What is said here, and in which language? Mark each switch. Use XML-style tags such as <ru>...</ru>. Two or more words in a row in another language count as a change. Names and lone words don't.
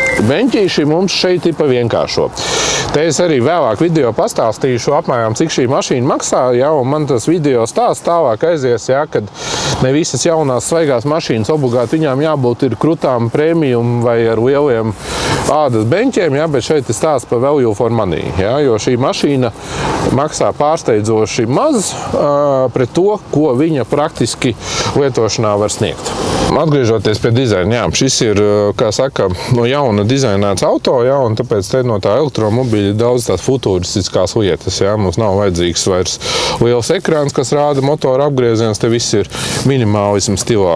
<lv>Beņķīši mums šeit ir pa vienkāršo. Te es arī vēlāk video pastāstīšu apmēram, cik šī mašīna maksā, jā, un man tas video stāsts tālāk aizies, jā, kad ne visas jaunās svaigās mašīnas obligāti viņām jābūt ir krutām premium vai ar lieliem ādas beņķiem, jā, bet šeit ir stāsts par</lv> <en>value for money,</en> <lv>jā, jo šī mašīna maksā pārsteidzoši maz pret to, ko viņa praktiski lietošanā var sniegt. Atgriežoties pie dizaina, jā, šis ir, kā saka, no jauna dizainēts auto, jā, un tāpēc te no tā elektromobīļa daudz tās futuristiskās lietas, jā, mums nav vajadzīgs vairs liels ekrāns, kas rāda motora apgrieziens, te viss ir minimālismu stilā.</lv>